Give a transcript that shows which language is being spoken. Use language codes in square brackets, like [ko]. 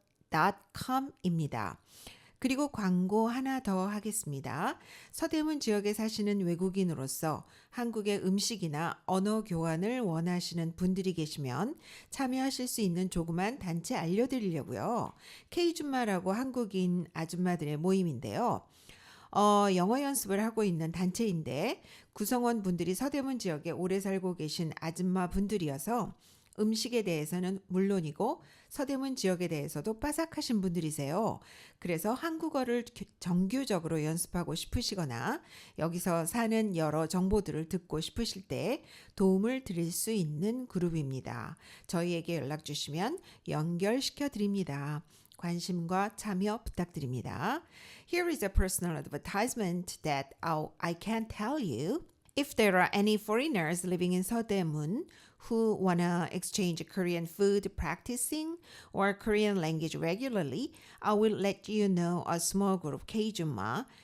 [ko] exchange1-@naver.com입니다. 그리고 광고 하나 더 하겠습니다. 서대문 지역에 사시는 외국인으로서 한국의 음식이나 언어 교환을 원하시는 분들이 계시면 참여하실 수 있는 조그만 단체 알려드리려고요. K줌마라고 한국인 아줌마들의 모임인데요. 영어 연습을 하고 있는 단체인데 구성원 분들이 서대문 지역에 오래 살고 계신 아줌마 분들이어서 음식에 대해서는 물론이고 서대문 지역에 대해서도 빠삭하신 분들이세요. 그래서 한국어를 정규적으로 연습하고 싶으시거나 여기서 사는 여러 정보들을 듣고 싶으실 때 도움을 드릴 수 있는 그룹입니다. 저희에게 연락 주시면 연결시켜 드립니다. 관심과 참여 부탁드립니다. [en] Here is a personal advertisement that I can't tell you. If there are any foreigners living in 서대문 who want to exchange Korean food practicing or Korean language regularly, I will let you know a small group Kjuma.